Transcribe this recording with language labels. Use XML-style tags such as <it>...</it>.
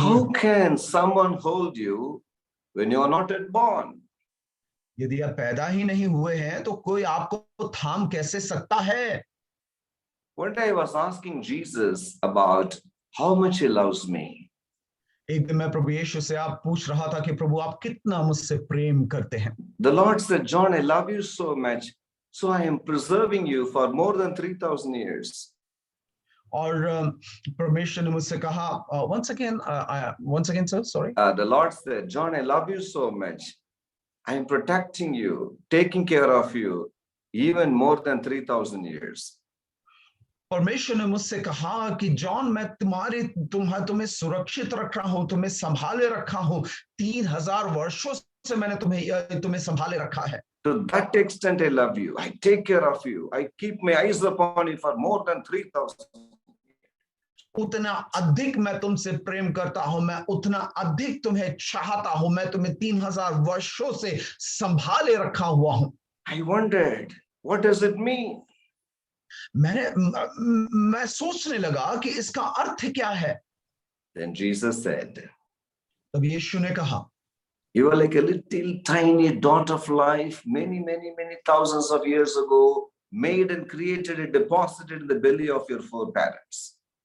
<en>How can someone hold you when you are not yet born?</en> <hi>यदि आप पैदा ही नहीं हुए हैं तो कोई आपको थाम कैसे सकता है?</hi> <en>One day I was asking Jesus about how much he loves me.</en> <hi>एक दिन मैं प्रभु यीशु से आप पूछ रहा था कि प्रभु आप कितना मुझसे प्रेम करते हैं।</hi> <en>The Lord said, John, I love you so much, so I am preserving you for more than 3,000 years.</en> <hi>और परमेश्वर ने मुझसे कहा,</hi> <en>once again sir, sorry. The Lord said, John, I love you so much. I am protecting you, taking care of you, even more than 3,000 years.</en> <hi>परमेश्वर ने मुझसे कहा कि जॉन मैं तुम्हें सुरक्षित रख रहा हूं, तुम्हें संभाले रखा हूं, 3,000 वर्षों से मैंने तुम्हें संभाले रखा है।</hi> <en>To that extent I love you. I take care of you. I keep my eyes upon you for more than 3,000.</en> <hi>उतना अधिक मैं तुमसे प्रेम करता हूं, मैं उतना अधिक तुम्हें चाहता हूं, मैं तुम्हें 3,000 वर्षों से संभाले रखा हुआ हूं।</hi> <en>I wondered, what does it mean?</en> <hi>मैं सोचने लगा कि इसका अर्थ क्या है।</hi> <en>Then Jesus said,</en> <hi>तब यीशु ने कहा,</hi> <en>you are like a little tiny dot of life, many thousands of years ago, made and created and deposited in the belly of your foreparents.</en>